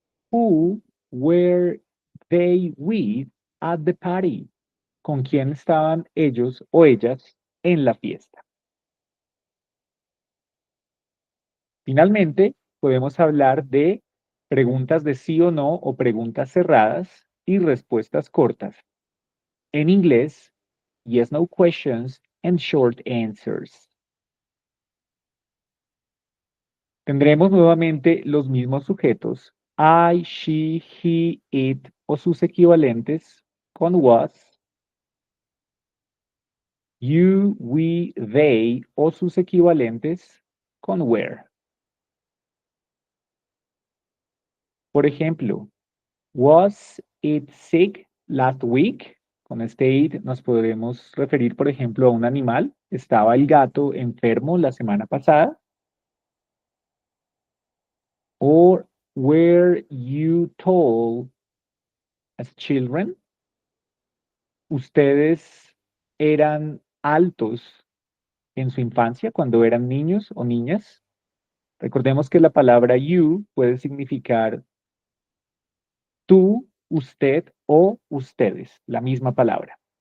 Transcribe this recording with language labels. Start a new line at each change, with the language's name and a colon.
English: Who were they with at the party?
Spanish: ¿Con quién estaban ellos o ellas en la fiesta? Finalmente, podemos hablar de preguntas de sí o no o preguntas cerradas y respuestas cortas. En inglés,
English: yes, no questions and short answers.
Spanish: Tendremos nuevamente los mismos sujetos,
English: I, she, he, it
Spanish: o sus equivalentes con
English: was, you, we, they
Spanish: o sus equivalentes con were. Por ejemplo,
English: was it sick last week?
Spanish: Con este it nos podremos referir, por ejemplo, a un animal. ¿Estaba el gato enfermo la semana pasada?
English: Or were you tall as children?
Spanish: ¿Ustedes eran altos en su infancia cuando eran niños o niñas? Recordemos que la palabra you puede significar tú, usted o ustedes, la misma palabra.